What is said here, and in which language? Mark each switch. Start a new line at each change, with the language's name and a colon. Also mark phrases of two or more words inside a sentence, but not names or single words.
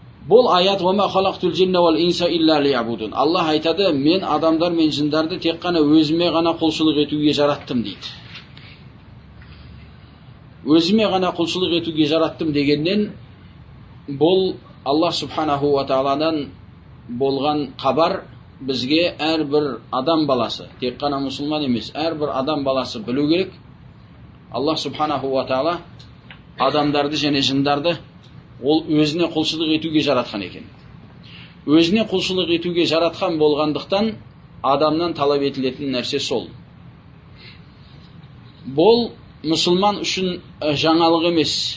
Kazakh: Бұл аят
Arabic: «وما خلقت الجن والإنس إلا ليعبدون».
Kazakh: Аллах айтады, мен адамдар мен жындарды тек қана өзіме ғана құлшылық етуге жараттым дейді. Өзіме ғана құлшылық етуге жараттым дегеннен, бұл Аллах
Arabic: سبحانه وتعالى
Kazakh: болған хабар бізге әрбір адам баласы, тек қана мұсылман емес, әрбір адам баласы білу керек. Аллах
Arabic: سبحانه وتعالى
Kazakh: адамдарды және жындарды ол өзіне құлшылық етуге жаратқан екен. Өзіне құлшылық етуге жаратқан болғандықтан адамнан талап етілетін нәрсе сол. Бұл мұсылман үшін жаңалық емес.